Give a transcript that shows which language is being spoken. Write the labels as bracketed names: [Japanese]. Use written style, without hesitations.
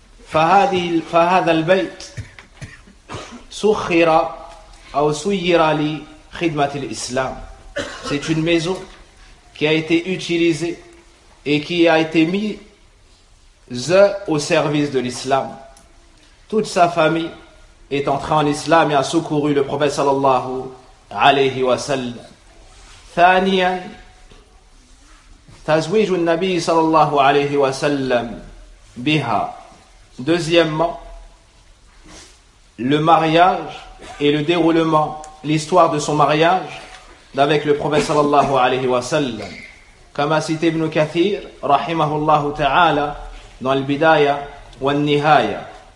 [Arabic] فهذا البيت سخر أو سير لخدمة الإسلام. [French] C'est une maison qui a été utilisée et qui a été mise au service de l'islam. Toute sa famille est entrée en islam et a secouru le prophète sallallahu alayhi wa sallam. [Arabic] ثانيا تزويج النبي صلى الله عليه وسلم بها. [French] Deuxièmement, le mariage et le déroulement, l'histoire de son mariage avec le prophète sallallahu alayhi wa sallam. Comme a cité Ibn Kathir, rahimahullahu ta'ala, dans le Bidaya wa al-Nihaya.